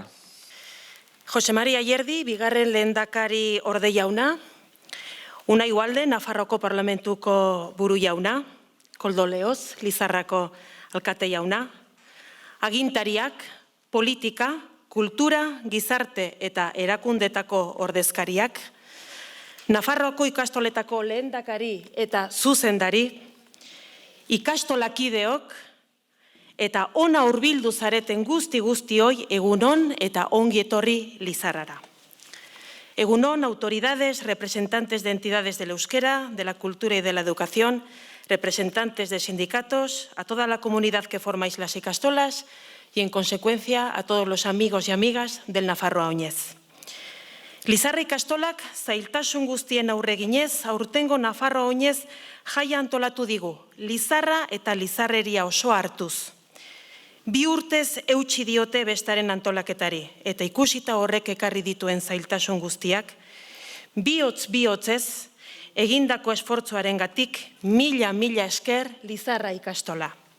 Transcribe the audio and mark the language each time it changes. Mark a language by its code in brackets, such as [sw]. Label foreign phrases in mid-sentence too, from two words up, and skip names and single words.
[eu] Jose Maria Ayerdi, bigarren lehendakari orde jauna, Unai Ugalde, Nafarroako parlamentuko buru jauna, Koldo Leoz, Lizarrako alkate jauna, agintariak, politika, kultura, gizarte eta erakundetako ordezkariak, Nafarroako ikastoletako lehendakari eta zuzendari, ikastolakideok eta ona hurbildu zareten guzti-guztioi egunon eta ongi etorri Lizarrara. Egunon, [es] autoridades, representantes de entidades del euskera, de la cultura y de la educación, representantes de sindicatos, a toda la comunidad que formáis las ikastolas y, en consecuencia, a todos los amigos y amigas del Nafarroa Oinez. [eu] Lizarra ikastolak zailtasun guztien aurreginez, aurtengo Nafarroa Oinez jaia antolatu digu, Lizarra eta Lizarreria osoa hartuz. 2 urtez eutsi diote bestaren antolaketari, eta ikusita horrek ekarri dituen zailtasun guztiak, bihotzez, egindako esfortzuarengatik mila esker Lizarra ikastola.